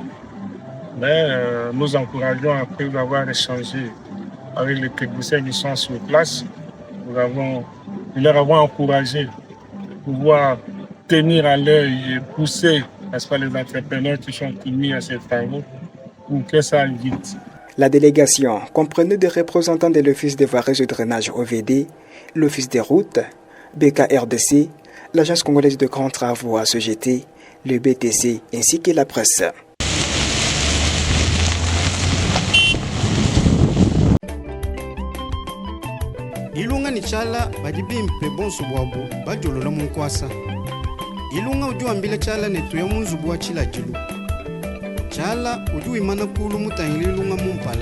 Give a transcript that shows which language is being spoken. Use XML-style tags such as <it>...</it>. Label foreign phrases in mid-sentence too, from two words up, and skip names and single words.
<fr>Mais nous encourageons, après avoir échangé avec les techniciens qui sont sur place, nous leur avons encouragé de pouvoir tenir à l'œil et pousser, n'est-ce pas, les entrepreneurs qui sont soumis à ces travaux pour que ça aille vite. La délégation comprenait des représentants de l'Office des voiries et drainage OVD, l'Office des routes, BKRDC, l'Agence congolaise de grands travaux ACGT, le BTC ainsi que la presse.</fr> <lu>Ilunga ni chala badibimpe bonso bwabu bajolola munkwasa. Ilunga uju ambile chala netu ya munzubu wa chila jilu. Chala uju imana kulu mutangili ilunga mumpala.</lu>